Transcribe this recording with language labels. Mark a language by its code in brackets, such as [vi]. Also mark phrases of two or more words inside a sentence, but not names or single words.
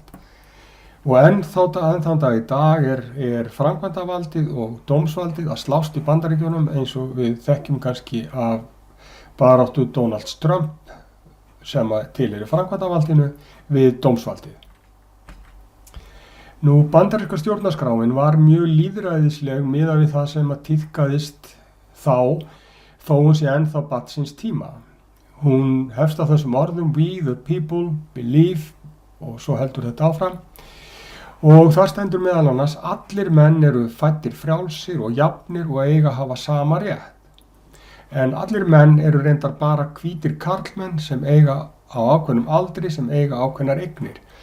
[is] Og enn þann dag í dag er framkvæmdavaldið og dómsvaldið að slást í Bandaríkjunum eins og við þekkjum kannski af baráttu Donald Trump sem tilheyrir framkvæmdavaldinu við dómsvaldið. Bandaríska stjórnarskráin var mjög lýðræðisleg miðað við það sem að tíðkaðist þá, þó hún sé ennþá barn síns tíma. Hún hefst á þessum orðum [en] "We the people believe" [is] og svo heldur þetta áfram. Og það stendur meðal annars: allir menn eru fæddir frjálsir og jafnir og eiga að hafa sama rétt. En allir menn eru reyndar bara hvítir karlmenn sem eiga á ákveðnum aldri, sem eiga ákveðnar eignir.